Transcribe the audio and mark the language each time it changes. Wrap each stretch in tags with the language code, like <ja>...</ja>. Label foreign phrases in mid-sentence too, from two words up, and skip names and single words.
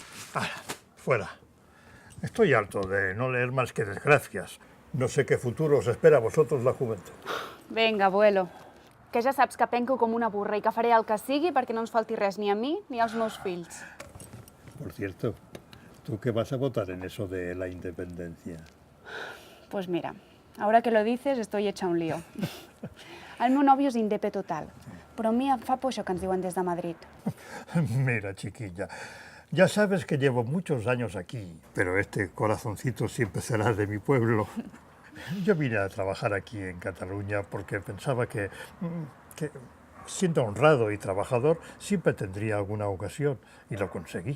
<es>Ah, fuera. Estoy harto de no leer más que desgracias. No sé qué futuro os espera a vosotros la juventud.</es> <ca>Vinga, abuelo, que ja saps que penco com una burra i que faré el que sigui perquè no ens falti res ni a mi ni als meus fills.</ca> <es>Por cierto, ¿tú qué vas a votar en eso de la independencia? Pues mira, ahora que lo dices estoy hecha un lío.</es> <ca>El meu nòvio és indepe total, però a mi em fa por això que ens diuen des de Madrid.</ca> <es>Mira, chiquilla, ya sabes que llevo muchos años aquí, pero este corazoncito siempre será de mi pueblo. Yo vine a trabajar aquí en Cataluña porque pensaba que siendo honrado y trabajador siempre tendría alguna ocasión y lo conseguí.</es>